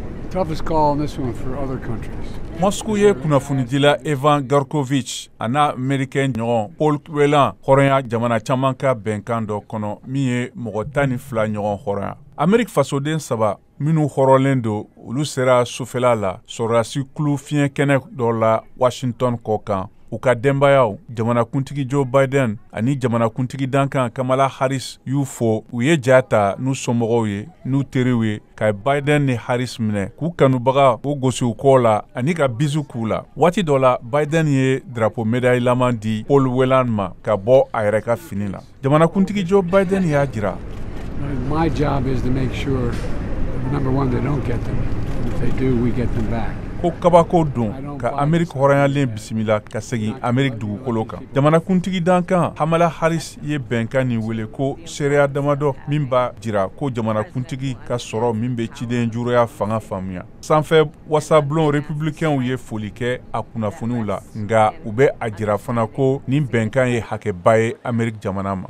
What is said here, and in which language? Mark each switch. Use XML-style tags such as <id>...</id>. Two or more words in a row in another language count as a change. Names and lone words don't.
<en>Toughest call on this one for other countries.</en> <bm>Moscow ye kunnafonidila Evan Garkovich ana Amerikɛn ɲɔgɔn Paul Whelan hɔrɔnya jamana caman ka bɛnkan dɔ kɔnɔ min ye mɔgɔ 12 ɲɔgɔn hɔrɔnya. Ameriki fasoden 3 minnu hɔrɔnlen do olu sera sufɛla la sɔrɔdasi kulu fiɲɛ kɛnɛ dɔ la Washington kɔ kan. U ka denbayaw jamanakuntigi Joe Biden ani jamanakuntigi dankan Kamala Harris y'u fo u ye ja ta n'u somɔgɔw ye n'u teriw ye ka Biden ni Harris minɛ k'u kanubaga o gosi u kɔ la ani ka bisu k'u la. Waati dɔ la Biden ye</bm> <fr>drapeau médaille</fr> <bm>laman di Paul Whelan ma ka bɔ a yɛrɛ ka fini la. Jamanakuntigi Joe Biden y'a jira.</bm> <en>My job is to make sure, number one, they don't get them. If they do, we get them back.</en> <bm>Ko kabako don ka Ameriki hɔrɔnyalen bisimila ka segin Ameriki dugukolo kan. Jamanakuntigi dankan Kamala Harris ye bɛnkan nin wele ko seereya damadɔ min b'a jira ko jamanakuntigi ka sɔrɔ min bɛ ciden juruya fanga faamuya. Sanfɛ wasabulon républicains ye foli kɛ a kunnafoniw la nga u bɛ a jira fana ko nin bɛnkan ye hakɛba ye Ameriki jamana ma.</bm>